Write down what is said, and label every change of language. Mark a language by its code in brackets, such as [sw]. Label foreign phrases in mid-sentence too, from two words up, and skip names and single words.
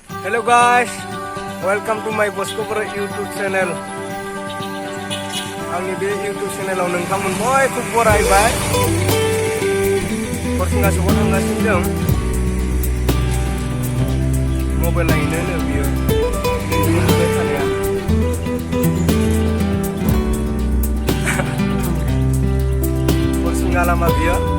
[en] Hello guys, welcome to my Boskobro YouTube channel. [brx] आंनि बे YouTube channel आव नोंथांमोन बयखौबो बरायबाय। फरसिंगासोआव थांगासिनो दं। मबाइल नायनोनो बियो नुबाय थानाया। फरसिंगा लामा बियो।